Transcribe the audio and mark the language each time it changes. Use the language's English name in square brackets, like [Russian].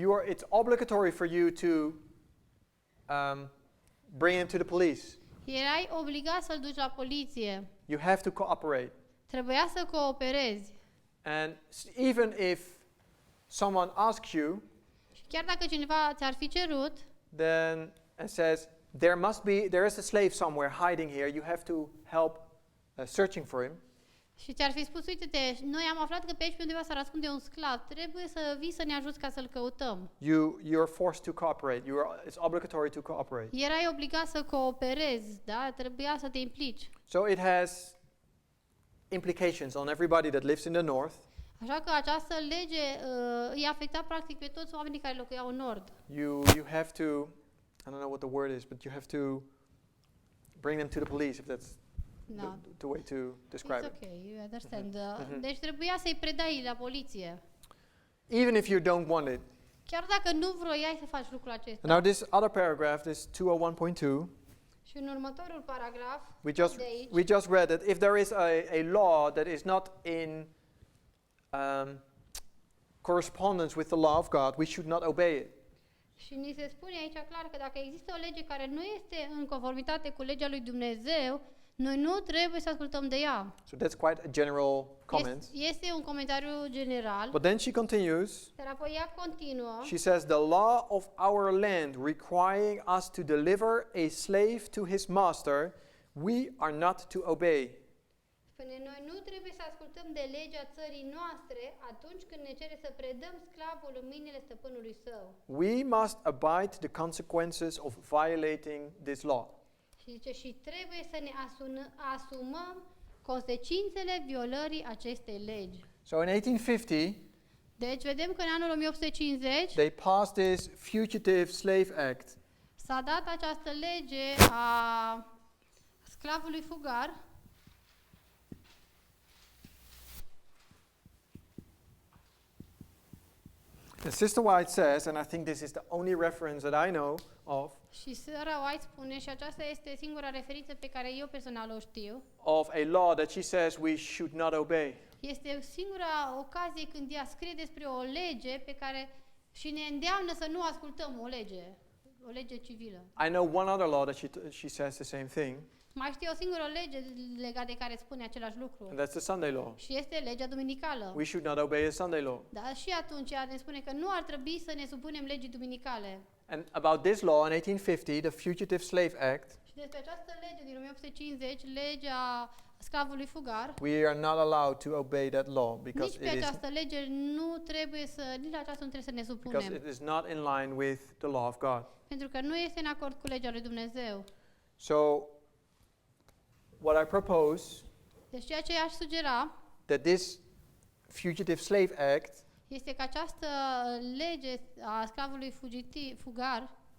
[English] it's obligatory for you to bring him to the police. [Romanian] Erai obligat să-l duci la poliție. [English] You have to cooperate. [Romanian] Trebuia să cooperezi. [English] And even if someone asks you, [Romanian] Și chiar dacă cineva ți-ar fi cerut [English] then and says, there is a slave somewhere hiding here, you have to help searching for him. [Romanian] și ți-ar fi spus, uite-te, noi am aflat că pe aici pe undeva s-ar ascunde un sclav, trebuie să vii să ne ajuți ca să-l căutăm. [English] You're forced to cooperate. It's obligatory to cooperate. [Romanian] Erai obligat să cooperezi, da? Trebuia să te implici. [English] So it has implications on everybody that lives in the north. [Romanian] Așa că această lege îi afecta practic pe toți oamenii care locuiau în nord. [English] You have to, I don't know what the word is, but you have to bring them to the police if that's [Romanian] Da. [English] the way to describe It's it. okay, you understand. [Romanian] Deci trebuia să-i predai la poliție. [English] Even if you don't want it. [Romanian] Chiar dacă nu vroiai să faci lucrul acesta. [English] Now this other paragraph, this 201.2, [Romanian] Și în următorul paragraf, de aici, [English] we just read that if there is a law that is not in correspondence with the law of God, we should not obey it. [Romanian] și ni se spune aici clar că dacă există o lege care nu este în conformitate cu legea lui Dumnezeu, noi nu trebuie să ascultăm de ea. [English] So that's quite a general comment. [Romanian] Este un comentariu general, [English] But then she continues. [Romanian] dar apoi ea continuă. [English] She says, the law of our land requiring us to deliver a slave to his master, we are not to obey. [Romanian] Spune, noi nu trebuie să ascultăm de legea țării noastre atunci când ne cere să predăm sclavul în mâinile stăpânului său. [English] We must abide the consequences of violating this law. [Romanian] Și zice, și trebuie să ne asumăm consecințele violării acestei legi. [English] So in 1850, [Romanian] Deci vedem că în anul 1850 [English] they passed this Fugitive Slave Act. [Romanian] s-a dat această lege a sclavului fugar. [English] And Sister White says, and I think this is the only reference that I know of, [Romanian] Și Sara White spune, și aceasta este singura referință pe care eu personal o știu, [English] of a law that she says we should not obey. [Romanian] este singura ocazie când ea scrie despre o lege pe care și ne îndeamnă să nu ascultăm o lege civilă. [English] I know one other law that she says the same thing, [Romanian] Mai știu o singură lege legată de care spune același lucru. [English] and that's the Sunday law. [Romanian] Și este legea duminicală. [English] We should not obey the Sunday law. [Romanian] Da, și atunci ea ne spune că nu ar trebui să ne supunem legii duminicale. [English] And about this law in 1850, the Fugitive Slave Act, [Romanian] Și despre această lege din 1850, legea sclavului fugar, [English] we are not allowed to obey that law [Romanian] nici [English] because [Romanian] pe această lege nici la aceasta nu trebuie să ne supunem. [English] it is not in line with the law of God. [Romanian] Pentru că nu este în acord cu legea lui Dumnezeu. [English] So what I propose [Romanian] Deci ceea ce aș sugera [English] that this Fugitive Slave Act [Romanian] este că această lege a sclavului fugar